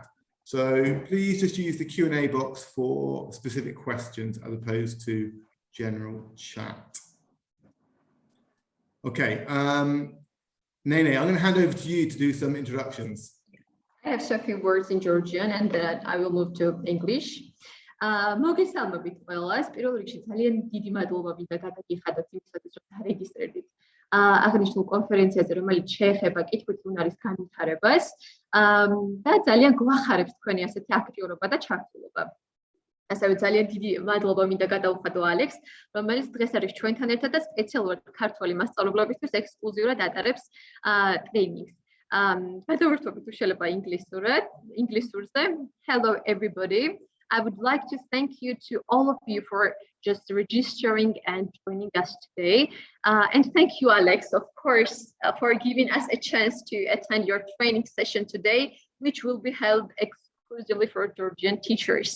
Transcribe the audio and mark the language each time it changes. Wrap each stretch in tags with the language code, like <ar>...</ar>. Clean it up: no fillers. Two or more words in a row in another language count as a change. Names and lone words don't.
<en>So please just use the Q&A box for specific questions as opposed to general chat. Okay, Nene, I'm going to hand over to you to do some introductions. I have a few words in Georgian and then I will move to English.</en> <ka>მოგესალმებით ყველას. პირველ რიგში ძალიან დიდი მადლობა მინდა გადაგიხადოთ იმისათვის, რომ დარეგისტრირდით აღნიშნულ კონფერენციაზე, რომელიც შეეხება კითხვით უნარის განვითარებას და ძალიან გვახარებს თქვენი ასეთი აქტიურობა და ჩართულობა. ასევე ძალიან დიდი მადლობა მინდა გადაუხადო ალექს, რომელიც დღეს არის ჩვენთან ერთად და სპეციალურად ქართველი მასწავლებლობისთვის ექსკლუზიურად ატარებს ტრეინინგს. გადავერთვებით უშელება ინგლისურზე.</ka> <en>Hello everybody. I would like to thank you to all of you for just registering and joining us today. And thank you, Alex, of course, for giving us a chance to attend your training session today, which will be held exclusively for Georgian teachers.</en>